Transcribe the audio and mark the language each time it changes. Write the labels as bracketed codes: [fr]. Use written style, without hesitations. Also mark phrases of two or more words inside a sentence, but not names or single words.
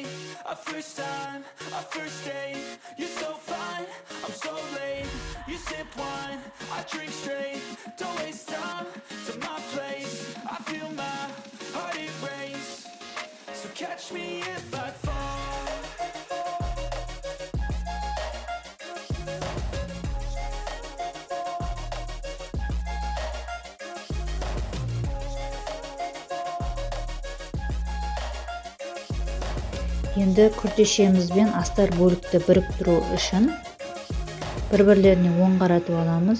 [en] A first time, a first date. You're so fine, I'm so late. You sip wine, I drink straight. Don't waste time to my place. I feel my heart erase. So catch me if I fall. [kk] Енді күртешемізбен астар бөлікті біріктіру үшін бір-бірлеріне оң қаратып аламыз.